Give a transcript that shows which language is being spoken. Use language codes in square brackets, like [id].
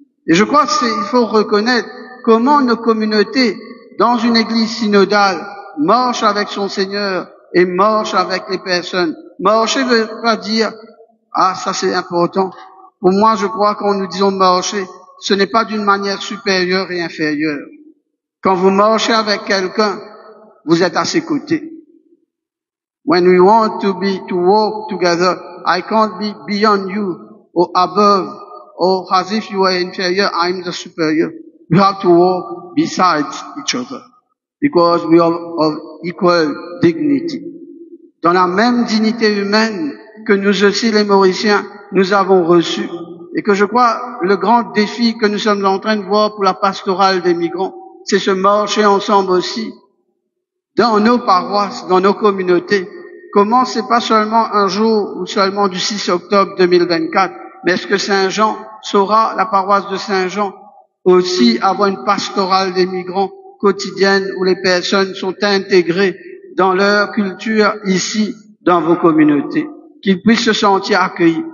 [fr] Et je crois qu'il faut reconnaître comment nos communautés, dans une Église synodale, marchent avec son Seigneur, et marche avec les personnes. Marcher veut pas dire, ah, ça c'est important. Pour moi, je crois quand nous disons marcher, ce n'est pas d'une manière supérieure et inférieure. Quand vous marchez avec quelqu'un, vous êtes à ses côtés. [en] When we want to walk together, I can't be beyond you or above or as if you are inferior, I'm the superior. We have to walk beside each other. Because we are of equal dignity. [fr] Dans la même dignité humaine que nous aussi, les Mauriciens, nous avons reçu. Et que je crois, le grand défi que nous sommes en train de voir pour la pastorale des migrants, c'est se marcher ensemble aussi. Dans nos paroisses, dans nos communautés. Comment c'est pas seulement un jour ou seulement du 6 octobre 2024, mais est-ce que Saint-Jean saura, la paroisse de Saint-Jean, aussi avoir une pastorale des migrants quotidienne où les personnes sont intégrées dans leur culture ici, dans vos communautés, qu'ils puissent se sentir accueillis.